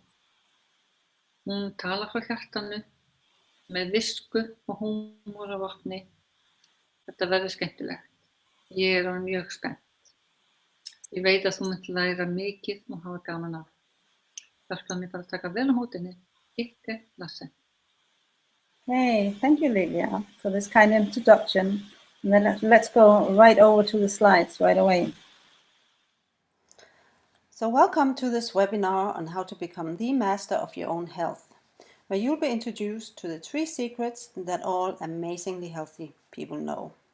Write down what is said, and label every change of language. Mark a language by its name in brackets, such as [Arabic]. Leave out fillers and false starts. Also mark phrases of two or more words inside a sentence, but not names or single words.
[Icelandic] Hún talar frá hjartanu með visku og húmor á vopni. Þetta verður skemmtilegt. Ég er orðin mjög spennt. Ég veit að þú munt læra mikið og hafa gaman af. Hjálpaðu mér bara að taka vel á móti henni. Gitti Lassen. [English] Hey, thank you, Lilia, for this kind introduction. And then let's go right over to the slides right away. So welcome to this webinar on how to become the master of your own health, where you'll be introduced to the 3 secrets that all amazingly healthy people know.